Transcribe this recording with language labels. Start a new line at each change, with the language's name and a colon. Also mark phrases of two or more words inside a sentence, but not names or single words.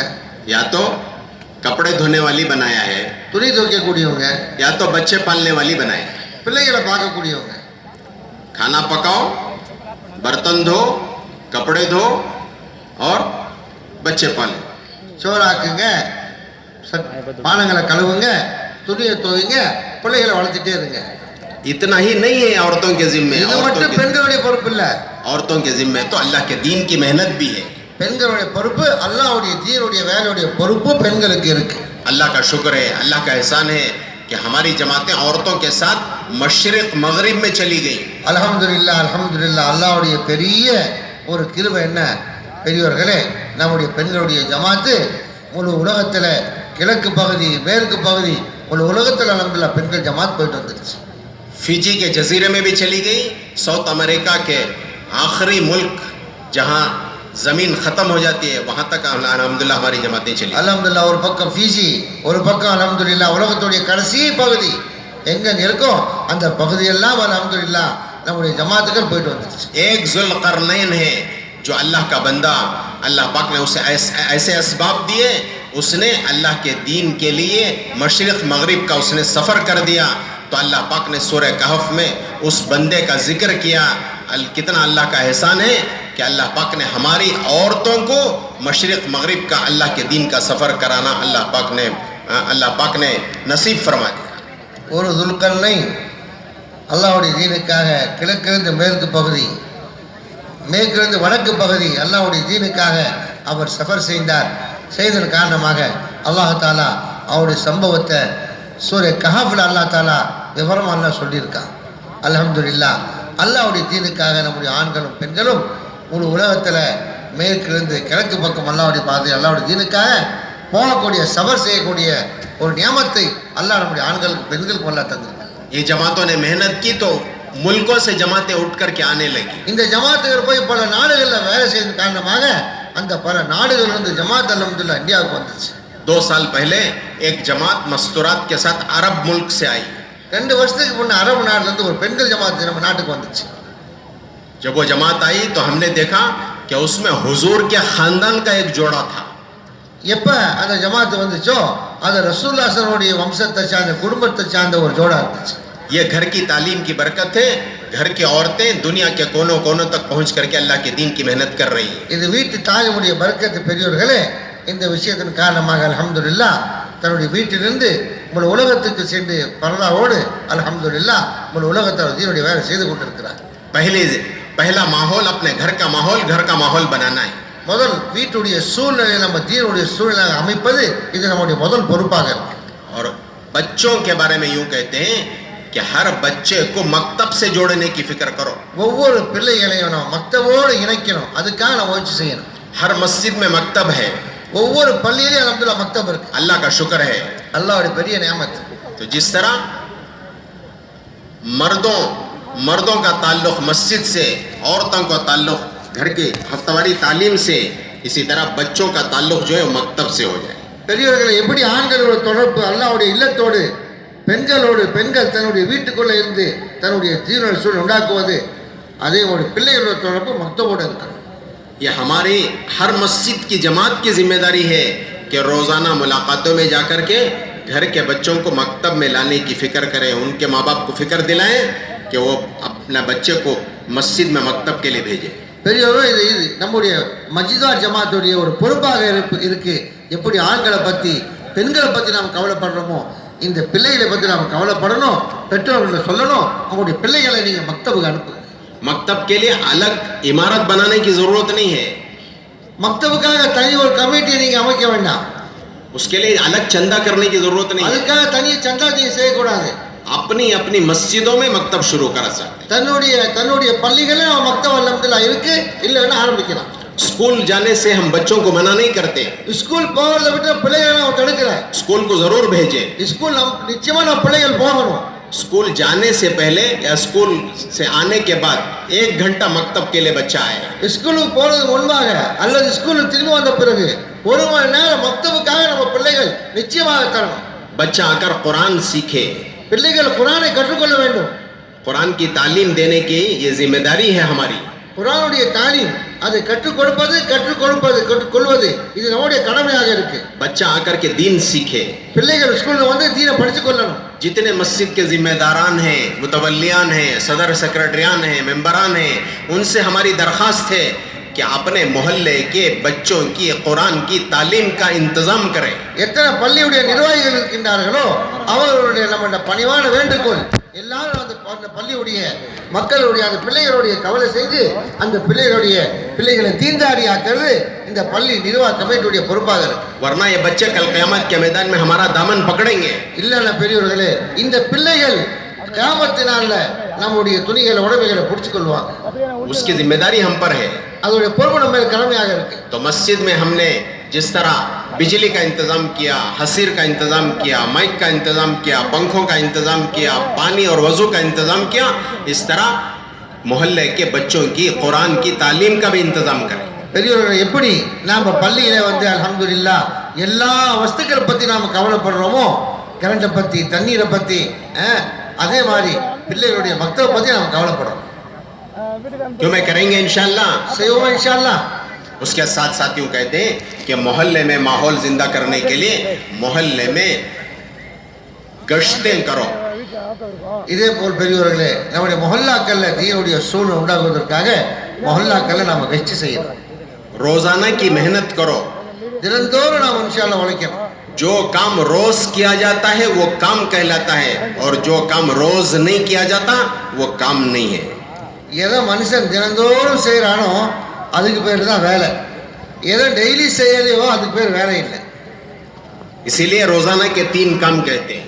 Urdu: یا تو کپڑے دھونے والی بنایا ہے,
Tamil: துணி துவைக்கக்கூடியவங்க,
Urdu: یا تو بچے پالنے والی بنایا ہے.
Tamil: பிள்ளைகளை பார்க்கக்கூடியவங்க.
Urdu: کھانا پکاؤ، برتن دھو، کپڑے دھو اور بچے پالو.
Tamil: சோறாக்குங்க, பானங்களை கழுவுங்க, துணியை துவைங்க, பிள்ளைகளை வளர்த்துட்டே இருங்க.
Urdu: اتنا ہی نہیں ہے عورتوں کے ذمے,
Tamil: இது மட்டும் பெண்களுடைய பொறுப்பு இல்ல,
Urdu: عورتوں کے ذمے تو اللہ کے دین کی محنت بھی ہے.
Tamil: பெண்களுடைய பொறுப்பு, அல்லாஹ்வுடைய தீனுடைய வேலையுடைய பொறுப்பு பெண்களுக்கு இருக்கு.
Urdu: اللہ کا شکر ہے، اللہ کا احسان ہے کہ ہماری جماعتیں عورتوں کے ساتھ مشرق مغرب میں چلی گئی.
Arabic: الحمد لله الحمد لله.
Tamil: அல்லாஹ்வுடைய பெரிய ஒரு கிருபை என்ன பெரியவர்களே, நம்முடைய பெண்களுடைய ஜமாத்து முழு உலகத்தில் கிழக்கு பகுதி, மேற்கு பகுதி, முழு உலகத்தில் அல்ஹம்துலில்லாஹ் பெண்கள் ஜமாத் போயிட்டு வந்துருச்சு.
Urdu: فجی کے جزیرے میں بھی چلی گئی، ساؤتھ امریکہ کے آخری ملک جہاں زمین ختم ہو جاتی ہے وہاں تک الحمدللہ ہماری جماعتیں چلی.
Tamil: அல்ஹம்துலில்லாஹ் ஒரு பக்கம் ஃபிஜி, ஒரு பக்கம் அல்ஹம்துலில்லாஹ் உலகத்துடைய கடைசி பகுதி எங்க இருக்கோ அந்த பகுதியெல்லாம் அல்ஹம்துலில்லாஹ் நம்முடைய ஜமாத்துகள் போயிட்டு வந்துருச்சு.
Urdu: ایک ذوالقرنین ہے جو اللہ کا بندہ، اللہ پاک نے اسے ایسے اسباب دیے، اس نے اللہ کے دین کے لیے مشرق مغرب کا اس نے سفر کر دیا. تو اللہ پاک نے سورہ کہف میں اس بندے کا ذکر کیا، کتنا اللہ کا احسان ہے کہ اللہ پاک نے ہماری عورتوں کو مشرق مغرب کا اللہ کے دین کا سفر کرانا اللہ پاک نے نصیب فرما دیا.
Tamil: ஒரு துல்கர்னை அல்லாஹ்வுடைய தீனுக்காக கிழக்கிலிருந்து மேற்கு பகுதி, மேற்கிலிருந்து வடக்கு பகுதி அல்லாஹ்வுடைய தீனுக்காக அவர் சஃபர் செய்ததன் காரணமாக
Arabic: الله تعالى
Tamil: அவருடைய சம்பவத்தை சூரிய கஹஃப்ல
Arabic: الله تعالى
Tamil: விவரமாக அல்லாஹ் சொல்லியிருக்கான். அல்ஹம்துலில்லாஹ், அல்லாஹ்வுடைய தீனுக்காக நம்முடைய ஆண்களும் பெண்களும் முழு உலகத்தில் மேற்கிலிருந்து கிழக்கு பக்கம் அல்லாஹ்வுடைய பாதை அல்லாஹ்வுடைய தீனுக்காக போகக்கூடிய சஃபர் செய்யக்கூடிய ஒரு நியமத்தை அல்லாஹ் நம்முடைய ஆண்களுக்கு பெண்களுக்கு அல்லாஹ் தந்திருக்கான்.
Urdu: یہ جماعتوں نے محنت کی تو ملکوں سے جماعتیں اٹھ کر کے آنے لگی.
Tamil: இந்த ஜமாத்துகள் போய் பல நாடுகளில் வேலை செய்த காரணமாக அந்த பல நாடுகள் வந்து ஜமாத் அல்ஹம்துலில்லாஹ் இந்தியாவுக்கு வந்துச்சு.
Urdu: 2 سال پہلے ایک جماعت مستورات کے ساتھ عرب ملک سے آئی.
Tamil: 2 வருஷத்துக்கு முன்னே அரபு நாட்டிலேருந்து ஒரு பெண்கள் ஜமாத் நம்ம நாட்டுக்கு வந்துச்சு.
Urdu: جب وہ جماعت آئی تو ہم نے دیکھا کہ اس میں حضور کے خاندان کا ایک جوڑا تھا.
Tamil: எப்போ அந்த ஜமாத்து வந்துச்சோ அது
Arabic: رسول الله صلى الله
Tamil: வம்சத்தை சார்ந்த குடும்பத்தை சார்ந்த ஒரு ஜோடா இருந்துச்சு.
Urdu: یہ گھر کی تعلیم کی برکت ہے. گھر کی عورتیں دنیا کے کونوں کونوں تک پہنچ کر کے اللہ کے دین کی محنت کر رہی ہے.
Tamil: இது வீட்டு தாலிமுடைய பரக்கத்து பெரியோர்களே, இந்த விஷயத்தின் காரணமாக அல்ஹம்துலில்லாஹ் தன்னுடைய வீட்டிலிருந்து முழு உலகத்துக்கு சென்று பரதாவோடு அல்ஹம்துலில்லாஹ் முழு உலகத்தில் தீனுடைய வேலை செய்து கொண்டிருக்கிறார்.
Urdu: پہلا ماحول اپنے گھر کا ماحول بنانا ہے.
Tamil: முதல் வீட்டுடைய சூழ்நிலை நம்ம தீனுடைய சூழ்நிலை அமைப்பது இது நம்முடைய முதல் பொறுப்பாக இருக்கு.
Urdu: اور بچوں کے بارے میں یوں کہتے ہیں کہ ہر بچے کو مکتب سے جوڑنے کی فکر کرو.
Tamil: ஒவ்வொரு பிள்ளைகளையும் நம்ம மக்தபோடு இணைக்கணும், அதுக்காக நம்ம முயற்சி செய்யணும்.
Urdu: ہر مسجد میں مکتب ہے.
Tamil: ஒவ்வொரு பள்ளியிலையும் அல்ஹம்துலில்லாஹ் மக்தப் இருக்கு.
Urdu: اللہ کا شکر ہے.
Tamil: அல்லாஹ்வுடைய பெரிய நியமத்.
Urdu: تو جس طرح مردوں کا تعلق مسجد سے، عورتوں کا تعلق گھر کے ہفتہ واری تعلیم سے، اسی طرح بچوں کا تعلق جو ہے مکتب سے ہو جائے.
Tamil: பெரியவர்களை எப்படி ஆண்களோட தொடர்பு அல்லாஹ்வுடைய இல்லத்தோடு பெண்களோடு, பெண்கள் தன்னுடைய வீட்டுக்குள்ளே இருந்து தன்னுடைய தீனுடைய சூழல் உண்டாக்குவது, அதே ஒரு பிள்ளைகளோட தொடர்பு மக்தபோடு இருக்கணும்.
Urdu: یہ ہماری ہر مسجد کی جماعت کی ذمہ داری ہے کہ روزانہ ملاقاتوں میں جا کر کے گھر کے بچوں کو مکتب میں لانے کی فکر کریں، ان کے ماں باپ کو فکر دلائیں کہ وہ اپنا بچے کو مسجد میں مکتب کے لیے بھیجیں.
Tamil: பெரியவர்கள் இது நம்முடைய மஜிதார் ஜமாத்துடைய ஒரு பொறுப்பாக இருக்கு. எப்படி ஆண்களை பற்றி பெண்களை பற்றி நாம் கவலைப்படுறோமோ, இந்த பிள்ளைகளை பற்றி நாம் கவலைப்படணும். பெற்றோர்களை சொல்லணும், அவங்களுடைய பிள்ளைகளை நீங்கள் மக்தபுக்கு அனுப்புங்க.
Urdu: مکتب کے لیے الگ عمارت بنانے کی ضرورت نہیں ہے.
Tamil: மக்தபுக்காக தனி ஒரு கமிட்டியை நீங்கள் அமைக்க வேண்டாம்.
Urdu: اس کے لیے الگ چندہ کرنے کی ضرورت نہیں ہے.
Tamil: அதுக்காக தனி சந்தா நீங்கள் செய்யக்கூடாது.
Urdu: اپنی اپنی مسجدوں میں مکتب شروع کر سکتے ہیں.
Tamil: தன்னுடைய பள்ளிகளில் நம்ம மக்தப் அல்ஹம்துலில்லாஹ் இருக்கு, இல்லைன்னா ஆரம்பிக்கலாம்.
Urdu: اسکول جانے سے ہم بچوں کو منع نہیں کرتے.
Tamil: ஸ்கூல் போகிறத விட்டு பிள்ளைகளை நம்ம தடுக்கல.
Urdu: اسکول کو ضرور بھیجیں.
Tamil: ஸ்கூல் நிச்சயமா நம்ம பிள்ளைகள் போகணும்.
Urdu: اسکول جانے سے پہلے یا اسکول سے آنے کے بعد 1 گھنٹہ مکتب کے لیے بچہ آئے.
Tamil: ஸ்கூலுக்கு போறது முன்பாக அல்லது ஸ்கூலுக்கு திரும்பி வந்த பிறகு 1 மணி நேரம் மக்தபுக்காக நம்ம பிள்ளைகள் நிச்சயமாக தரணும்.
Urdu: بچہ آ کر قرآن سیکھے.
Tamil: பிள்ளைகள் குர்ஆனை கற்றுக்கொள்ள வேண்டும்.
Urdu: قرآن کی تعلیم دینے کی یہ ذمہ داری ہے ہماری.
Tamil: குர்ஆனுடைய தாலீம், அதை கற்றுக்கொள்வது இது நம்முடைய கடமையாக இருக்கு.
Urdu: بچہ آ کر کے دین سیکھے.
Tamil: பிள்ளைகள் ஸ்கூல்ல வந்து தீனை படிச்சு கொள்ளணும்.
Urdu: جتنے مسجد کے ذمہ داران ہیں، متولیان ہیں، صدر سیکریٹریان ہیں، ممبران ہیں، ان سے ہماری درخواست ہے کہ اپنے محلے کے بچوں کی قرآن کی تعلیم کا انتظام کریں.
Tamil: எத்தனை பள்ளியுடைய நிர்வாகிகள் இருக்கின்றார்களோ அவர்களுடைய நம்முடைய பணிவான வேண்டுகோள், எல்லாரும் அந்த பள்ளியுடைய மக்களுடைய அந்த பிள்ளைகளுடைய கவலை செய்து அந்த பிள்ளைகளை தீன்தாரியாக்குறது இந்த பள்ளி நிர்வாக கமிட்டியுடைய பொறுப்பாக இருக்கு.
Urdu: ورنہ یہ بچے کل قیامت کے میدان میں ہمارا دامن پکڑیں گے.
Tamil: இல்லைன்னா பெரியவர்களே, இந்த பிள்ளைகள் கியாமத்தினால நம்முடைய துணிகளை உடைமைகளை பிடிச்சு கொள்வாங்க.
Urdu: اس کی ذمہ داری ہم پر ہے.
Tamil: அதோடைய பொறுப்பு நம்ம கடமையாக இருக்கு.
Urdu: تو مسجد میں ہم نے جس طرح بجلی کا انتظام کیا، حصیر کا انتظام کیا، مائک کا انتظام کیا، پنکھوں کا انتظام کیا، پانی اور وضو کا انتظام کیا، اس طرح محلے کے بچوں کی قرآن کی تعلیم کا بھی انتظام کریں.
Tamil: பெரியவர்கள் எப்படி நாம் பள்ளியில வந்து அல்ஹம்துலில்லாஹ் எல்லா வஸ்துக்களை பற்றி நாம் கவலைப்படுறோமோ, கரண்ட்டை பற்றி, தண்ணீரை பற்றி, அதே மாதிரி பிள்ளைகளுடைய மக்தபை பற்றி நாம் கவலைப்படுறோம்.
Urdu: کیوں میں کریں گے ان شاء اللہ.
Tamil: செய்வோமா
Arabic: إن شاء الله.
Urdu: اس کے ساتھ ساتھ یوں کہتے ہیں کہ محلے میں ماحول زندہ کرنے کے لیے محلے میں گشتیں کرو.
Tamil: இதே போல் பெரியவர்களே, நம்முடைய மொஹல்லாக்கள்ல தீனுடைய சூழல் உண்டாகுவதற்காக மொஹல்லாக்களில் நாம் கட்சி செய்யணும்.
Urdu: روزانہ کی محنت کرو.
Tamil: தினந்தோறும் நாம்
Arabic: إن شاء الله
Tamil: உழைக்கணும்.
Urdu: جو کام روز کیا جاتا ہے وہ کام کہلاتا ہے، اور جو کام روز نہیں کیا جاتا وہ کام نہیں ہے.
Tamil: எதை மனுஷன் தினந்தோறும் செய்கிறானோ அதுக்கு பேர் தான் வேலை. எதை டெய்லி செய்யலையோ அதுக்கு பேர் வேலை இல்லை.
Urdu: اسی لیے روزانہ کے 3 کام کہتے ہیں.